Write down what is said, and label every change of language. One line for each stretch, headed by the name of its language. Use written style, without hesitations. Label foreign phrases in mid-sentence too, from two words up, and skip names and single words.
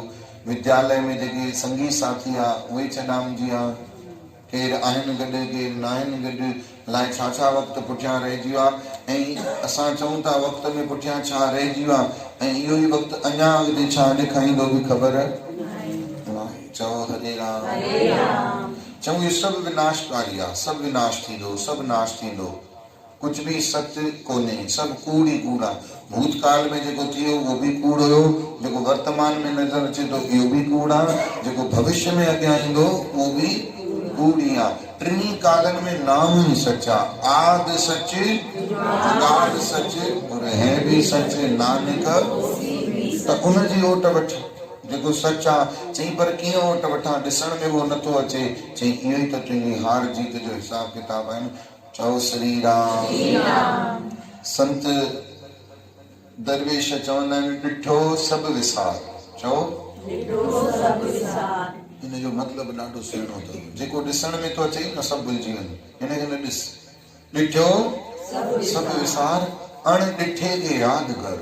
Sindhi: विद्यालय में जेके संगी साथी आहे उहे छॾामिजी विया। केरु आहिनि गॾु, केरु न आहिनि गॾु। अलाए छा छा वक़्तु पुठियां रहिजी वियो आहे। ऐं असां चऊं था वक़्त में पुठियां छा रहिजी वियो आहे, ऐं इहो ई वक़्तु अञा अॻिते छा ॾेखारींदो बि ख़बर नाहे। चओ हरे राम। चऊं इहो सभु विनाशकारी आहे। सभु विनाश थींदो, सभु नाश थींदो।
Hindi: कुछ भी सत्य
Sindhi: कोन्हे, सभु कूड़ ई कूड़ आहे। भूतकाल में जेको थियो उहो बि कूड़ हुयो, जेको वर्तमान में नज़र अचे थो इहो बि कूड़ आहे, जेको भविष्य में अॻियां ईंदो उहो बि कूड़ ई आहे। टिनी कालनि में नाम ही सच आहे।
Punjabi: आद सच, जुगाद सच और है भी सच नानक।
Sindhi: त उनजी ओट वठ जेको सच आहे। चई पर कीअं ओट वठां? ॾिसण में उहो नथो अचे। चई इहो ई त तुंहिंजी हार जीत जो हिसाब किताब आहिनि। चओ श्री राम। संत दरवेश चवंदा आहिनि ॾिठो सभु विसार। चओ हिन जो मतिलबु ॾाढो सुहिणो अथव। जेको ॾिसण में थो अचे न सभु भुलिजी वञे। हिनखे न ॾिस। ॾिठो सभु विसार, अणॾिठे खे यादि कर।